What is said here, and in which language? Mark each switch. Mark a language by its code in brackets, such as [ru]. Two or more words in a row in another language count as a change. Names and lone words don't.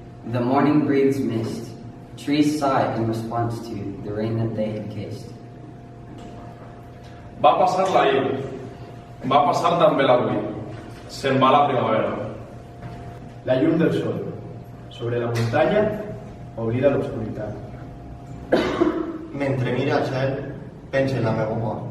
[en] The morning breathes mist. Trees sigh in response to the rain that they had kissed. [ca] Va passar l'ahir. Va passar també l'avui. Se'n va la primavera. La llum del sol. Sobre la muntanya, oblida l'obscuritat. Mentre mira al cel, pensa en la meva mort.